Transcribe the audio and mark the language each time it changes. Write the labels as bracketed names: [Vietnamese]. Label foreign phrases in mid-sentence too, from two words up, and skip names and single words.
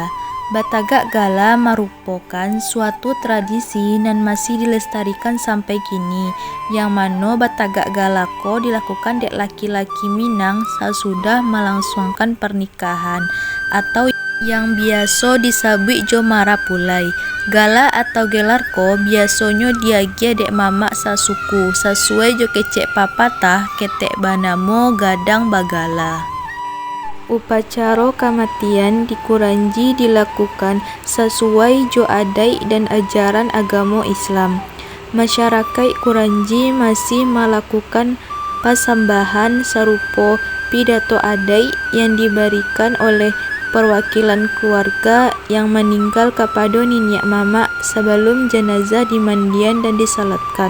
[Indonesian] Batagak Gala merupakan suatu tradisi dan masih dilestarikan sampai kini, yang mana Batagak Gala dilakukan dek laki-laki Minang sesudah melangsungkan pernikahan atau yang biasa [Minangkabau] disabui jo [Indonesian] marapulai. [Minangkabau] Gala atau gelarko biasonyo diagia dek mamak sasuku sesuai jo kecek papatah ketek banamo gadang bagala. [Indonesian] Upacara kematian di Kuranji dilakukan sesuai jo adat dan ajaran agama Islam. Masyarakat Kuranji masih melakukan pasambahan serupa pidato adat yang diberikan oleh perwakilan keluarga yang meninggal kepada nenek mamak sebelum jenazah dimandian dan disalatkan.